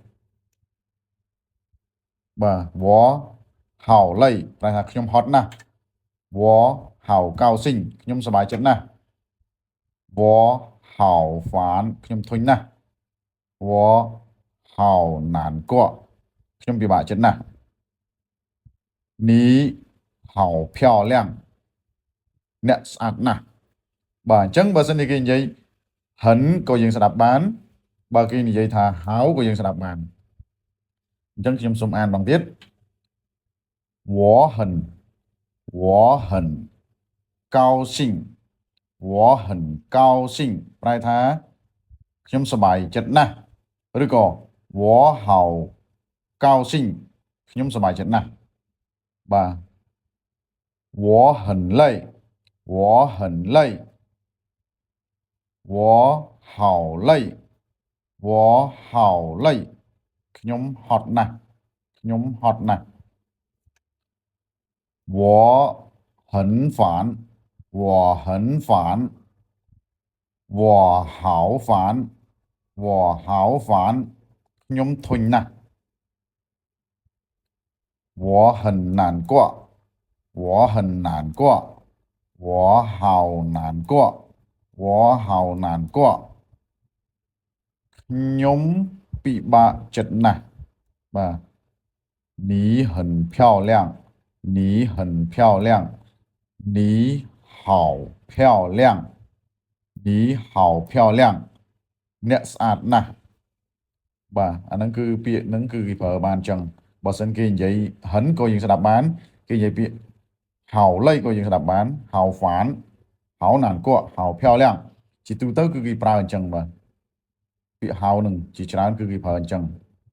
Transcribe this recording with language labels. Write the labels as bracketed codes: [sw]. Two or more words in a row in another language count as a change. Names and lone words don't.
[km] បាទ [zh] 我好累 [km] ប្រែថាខ្ញុំហត់ណាស់ [zh] 我好高兴 [km] ខ្ញុំសប្បាយចិត្តណាស់ [zh] 我好烦 [km] ខ្ញុំធុញណាស់ [zh] 我好难过 [km] ខ្ញុំពិបាកចិត្តណាស់ នេះ [zh] 好漂亮 [km] អ្នកស្អាតណាស់បាទអញ្ចឹងបើសិនជាគេនិយាយហិនក៏យើងស្ដាប់បានបើ គេនិយាយថាហៅក៏យើងស្ដាប់បានអញ្ចឹងខ្ញុំសូមអានម្ដងទៀត [zh] 我很我很高兴我很高兴 [km] ប្រែថាខ្ញុំសប្បាយចិត្តណាស់ឬក៏ [zh] 我好高兴 [km] ខ្ញុំសប្បាយចិត្តណាស់បាទ [zh] 我很累我很累我好累我好累 [km] ខ្ញុំហត់ណាស់ខ្ញុំហត់ណាស់ [zh] 我很烦我很烦我好烦我好烦 [km] ខ្ញុំធុញណាស់ [zh] 我很难过我很难过我好难过我好难过 [km] ខ្ញុំពិបាកចិត្តណាស់បាទ [zh] 你很漂亮你很漂亮你好漂亮你好漂亮 [km] អ្នកស្អាតណាស់បាទអាហ្នឹងគឺពាក្យហ្នឹងគឺគេប្រើបានអញ្ចឹងបើសិនគេនិយាយហិនក៏យើងស្ដាប់បានគេនិយាយពាក្យ [zh] 好累 [km] ក៏យើងស្ដាប់បាន [zh] 好烦好难过好漂亮 [km] ជាទូទៅគឺគេប្រើអញ្ចឹងបាទពាក្យហៅនឹងជាច្រើនគឺគេប្រើអញ្ចឹង